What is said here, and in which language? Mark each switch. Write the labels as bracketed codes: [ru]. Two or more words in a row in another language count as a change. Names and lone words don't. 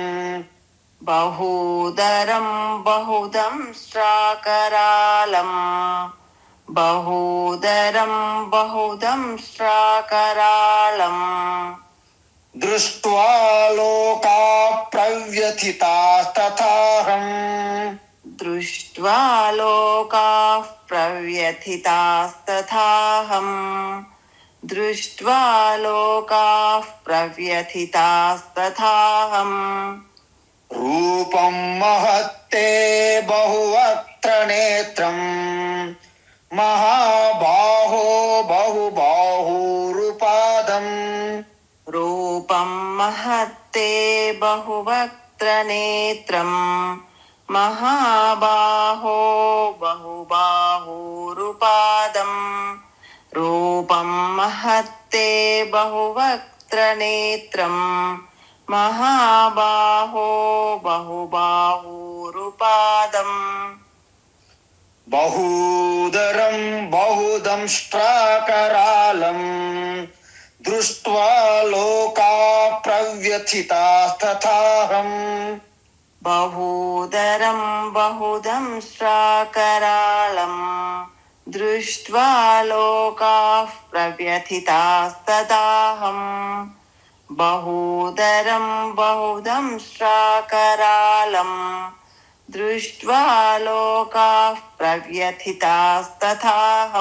[sa] బహూదరం బహుదంష్ట్రాకరాళం, బహూదరం బహుదంష్ట్రాకరాళం, దృష్ట్వా లోకా ప్రవ్యథితాస్తథాహం, దృష్ట్వా లోకాః ప్రవ్యథితాస్తథాహం, दृष्ट्वा लोकाः प्रव्यथितास्तथाहम् రూపం మహత్తే బహువక్త్ర నేత్రం మహాబాహో బహుబాహూరుపాదం. रूपं महत्ते बहुवक्त्रनेत्रं महाबाहो बहुबाहुरुपादं रूपं महत्ते बहुवक्त्रनेत्रं महाबाहो बहुबाहुरुपादम् బహూదరం బహుదంష్ట్రాకరాళం దృష్ట్వా లోకా ప్రవ్యథితాస్తథాహం. బహూదరం బహుదంష్ట్రాకరాళం దృష్ట్వా లోకాః ప్రవ్యథితాస్తథాహం బహూదరం బహుదంష్ట్రాకరాళం దృష్ట్వా లోకాః ప్రవ్యథితాస్తథాహం.